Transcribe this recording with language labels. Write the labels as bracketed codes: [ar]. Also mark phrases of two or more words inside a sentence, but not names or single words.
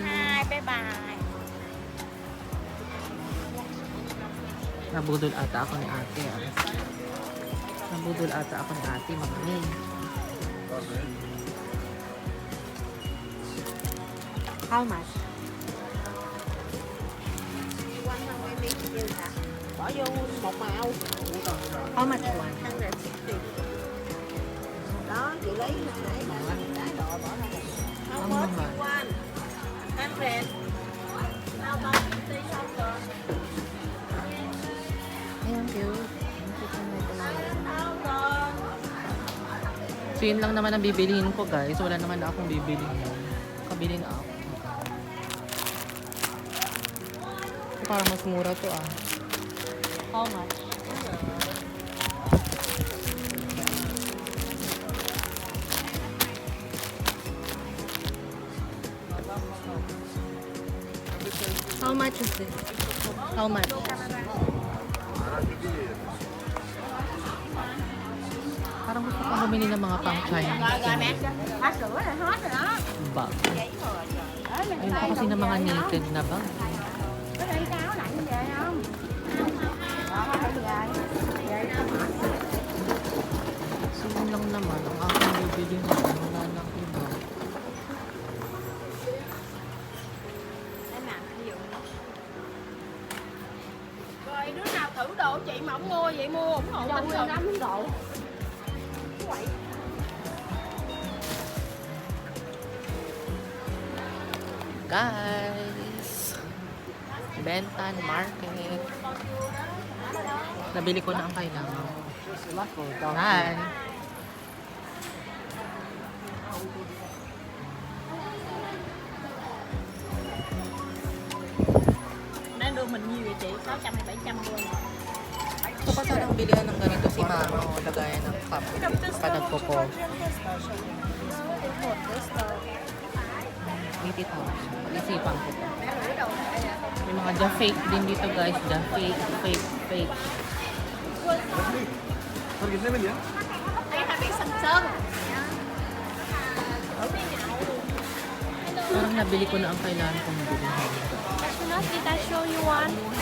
[en] Hi, bye-bye. [tl] Nabudol ata ako ni ate. Nabudol ata ako ni ate, mami. [en] How much? [vi] Bỏ vô một màu. [en] How much one? [vi] Đó, chị lấy hồi nãy bà lấy cái đồ bỏ ra. [en] How How much much? you want? 100. How much you say [vi] xong rồi? [en] Thank you. [vi] Sao rồi? [tl] So yun lang naman ang bibilihin ko guys. Wala naman na akong bibilihin. Kabili na ako. Parang mas mura to ah. [en] How much? How much is this? How much? [tl] Parang gusto ko bumili ng mga pang Chinese. [vi] Hết sữa rồi, hết rồi đó. [tl] Bag. Ayun pa kasi ng mga naked na bag. [vi] Có đi cáo lại như vậy không? Đó, phải về. [tl] So yun lang naman ang aking bibilihin. Wala nang iba. [vi] Đây nè, ví dụ. Rồi đứa nào thử đồ chị mà không mua vậy mua ủng hộ mình rồi. 5 độ. Quậy. [en] Guys! Bentan Market. [tl] Nabili ko na ang kailangan. [en] Hi! [vi] Đang đưa mình nhiều vậy chị, 600 hay 700 luôn. [tl] Gusto ko sanang bilihan ng ganito si mama o lagayan ng cup kapag nagpo-call. 80,000. Pag-isipan ko pa. May mga [en] the fake [tl] din dito guys. [en] The fake. [vi] Đây là bị sần sơn. [tl] Parang nabili ko na ang kailangan kong bilihan. [en] Did I show you one?